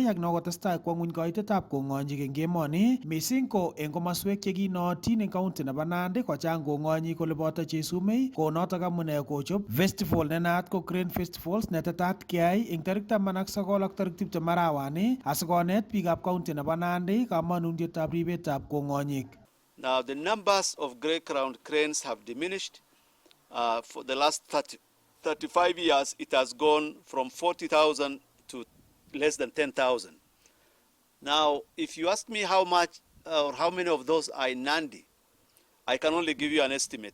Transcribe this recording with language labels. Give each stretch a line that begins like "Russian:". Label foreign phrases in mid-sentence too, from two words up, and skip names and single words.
Kalenjin: ak nokotestai kwo ng'ony kaitetab kong'onyik eng emoni missing ko eng komaswek chekinootin eng county nebo Nandi kochang kong'onyik kole boto chesumei ko notok amune kochob festival nenaat ko Crane Festivals netetat keyai eng tarik 19 ak tarik 20 arawani asikonet biikab county nebo Nandi kamanutietab ribetab kong'onyik.
English: Now the numbers of grey-crowned cranes have diminished. For the last 35 years, it has gone from 40,000 to less than 10,000. Now, if you ask me how much or how many of those are in Nandi, I can only give you an estimate.